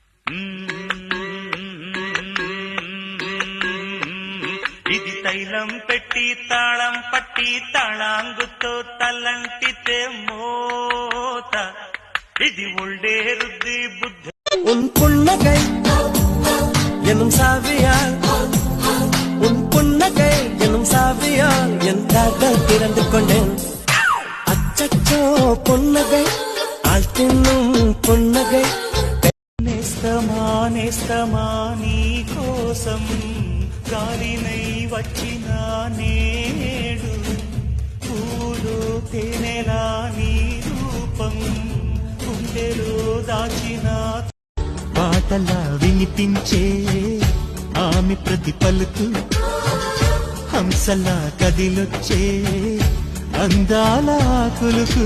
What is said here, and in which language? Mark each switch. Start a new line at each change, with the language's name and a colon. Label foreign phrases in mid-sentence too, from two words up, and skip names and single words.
Telugu: ఇది తైలం పెట్టి తాళం పట్టి తాళాంగుతో తలంటితే మోత ఇది ఒళ్ళే రుద్ది బుద్ధి
Tamil: உன் புன்னகை எனும் சாவியால் உன் புன்னகை எனும் சாவியால் என் காதல் திறந்து கொண்டேன் அச்சச்சோ புன்னகை ஆள் தின்னும் புன்னகை
Telugu: నేస్తమా నేస్తమా నీ కోసం గాలినై వచ్చిన నేడు పూలు తేనెలా నీ రూపం గుండెలో దాచిన పాటలా వినిపించే ఆమె ప్రతి పలుకు హంసలా కదిలొచ్చే అందాల కులుకు